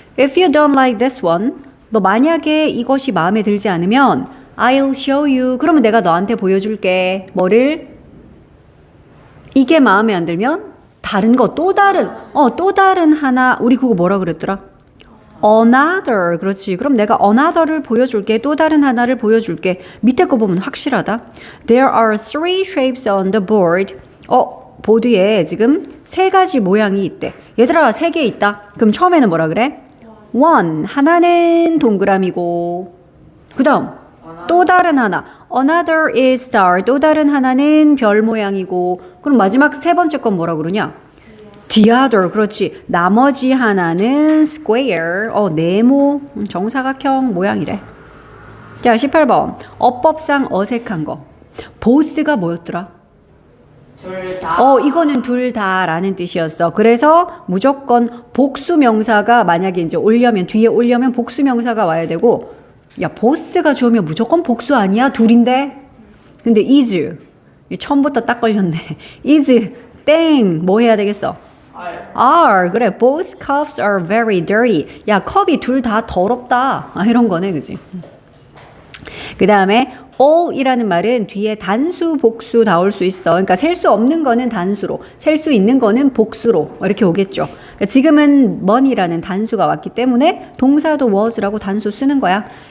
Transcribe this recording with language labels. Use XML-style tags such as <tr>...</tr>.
<en>If you don't like this one,</en> <ko>너 만약에 이것이 마음에 들지 않으면</ko> <en>I'll show you.</en> <ko>그러면 내가 너한테 보여줄게. 뭐를? 이게 마음에 안 들면 다른 거 또 다른 하나. 우리 그거 뭐라 그랬더라? Another. 그렇지. 그럼 내가 another를 보여줄게. 또 다른 하나를 보여줄게. 밑에 거 보면 확실하다.</ko> <en>There are 3 shapes on the board.</en> <ko>보드에 지금 3가지 모양이 있대. 얘들아, 3개 있다. 그럼 처음에는 뭐라 그래? One. 하나는 동그라미고. 그 다음 또 다른 하나.</ko> <en>Another is star.</en> <ko>또 다른 하나는 별 모양이고. 그럼 마지막 3번째 건 뭐라 그러냐?</ko> <en>The other.</en> <ko>그렇지. 나머지 하나는 square. 네모. 정사각형 모양이래. 자, 18번. 어법상 어색한 거. both가 뭐였더라? 둘 다. 이거는 둘 다라는 뜻이었어. 그래서 무조건 복수 명사가 만약에 이제 뒤에 올려면 복수 명사가 와야 되고, 야, both가 주어면 무조건 복수 아니야? 둘인데? 근데 is. 처음부터 딱 걸렸네. is 땡. 뭐 해야 되겠어? are. 그래.</ko> <en>Both cups are very dirty.</en> <ko>야, 컵이 둘 다 더럽다. 이런 거네. 그지? 그 다음에 all이라는 말은 뒤에 단수, 복수 나올 수 있어. 그러니까 셀 수 없는 거는 단수로, 셀 수 있는 거는 복수로 이렇게 오겠죠. 그러니까 지금은 money라는 단수가 왔기 때문에 동사도 was라고 단수 쓰는 거야.</ko>